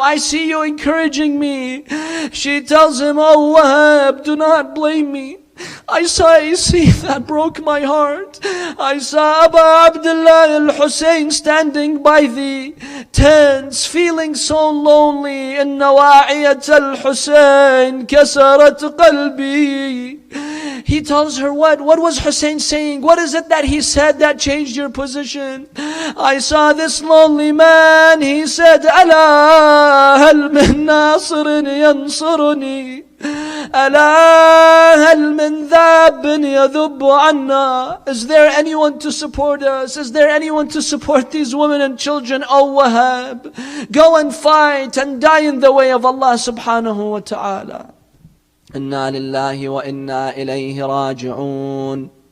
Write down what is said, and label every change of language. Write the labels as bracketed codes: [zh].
[en] I see you encouraging me." She tells him, "Oh Wahab, do not blame me. I saw a scene that broke my heart. I saw Abu Abdullah al-Hussein standing by the tents, feeling so lonely. [ar] إن واعية الحسين كسرت قلبي." [en] He tells her, what was Hussein saying? What is it that he said that changed your position? "I saw this lonely man. He said, [ar] ألا هل من ناصر ينصرني? ألا هل من ذاب يذب عنا?" [en] Is there anyone to support us? Is there anyone to support these women and children? Oh Wahab, go and fight and die in the way of Allah subhanahu wa ta'ala. [ar] Inna lillahi wa inna ilayhi raji'un.